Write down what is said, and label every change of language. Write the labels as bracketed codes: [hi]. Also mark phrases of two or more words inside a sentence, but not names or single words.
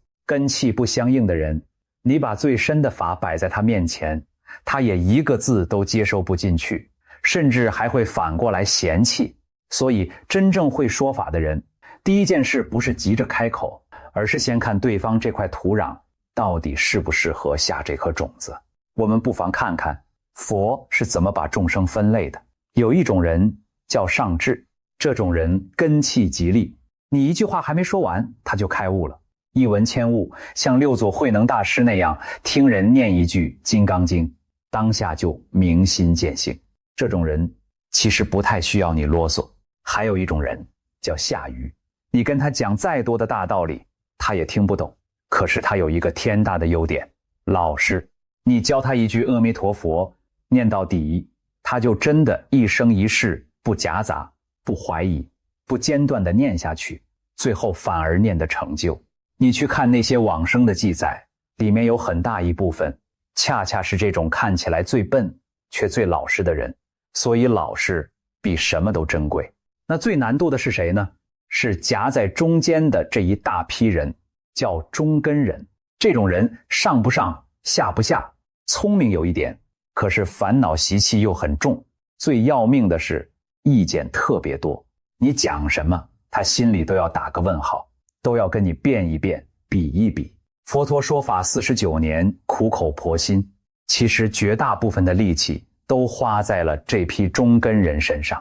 [zh] 根器不相應的人，你把最深的法擺在他面前，他也一個字都接收不進去，甚至還會反過來嫌棄。所以真正會說法的人，第一件事不是急着開口，而是先看对方這塊土壤到底適不適合下這顆種子。我們不妨看看佛是怎麼把众生分類的。有一種人叫上智，這種人根器極利，你一句話還沒說完，他就開悟了，一聞千悟，像六祖慧能大師那樣，聽人念一句《金剛經》，當下就明心見性。這種人其實不太需要你囉嗦。還有一種人叫下愚，你跟他講再多的大道理，他也聽不懂。可是他有一個天大的優點，老實。你教他一句阿彌陀佛，念到底，他就真的一生一世不夾雜，不懷疑，不間斷地念下去，最後反而念得成就。你去看那些往生的記載，裡面有很大一部分恰恰是這種看起來最笨卻最老實的人。所以老實比什麼都珍貴。那最難度的是誰呢？是夾在中間的這一大批人，叫中根人。這種人上不上，下不下，聰明有一點，可是煩惱習氣又很重。最要命的是意見特別多，你講什麼他心裡都要打個問號，都要跟你辯一辯，比一比。佛陀說法49年，苦口婆心，其實絕大部分的力氣都花在了這批中根人身上。